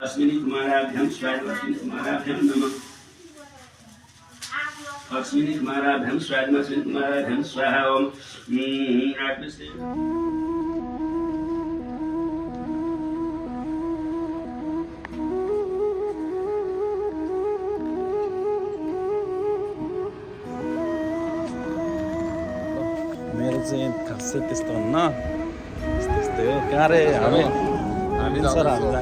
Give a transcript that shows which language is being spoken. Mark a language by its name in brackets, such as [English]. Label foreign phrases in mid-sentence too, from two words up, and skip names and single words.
[Sanskrit] अश्विनी कुमाराभ्यां स्वाहा अश्विनी कुमाराभ्यां नमः अश्विनी कुमाराभ्यां स्वाहा अश्विनी कुमाराभ्यां स्वाहा ओम [Nepali] मेरो चाहिँ खासै त्यस्तो हुन्न त्यस्तै हो कहाँ रे हामी सर हामीलाई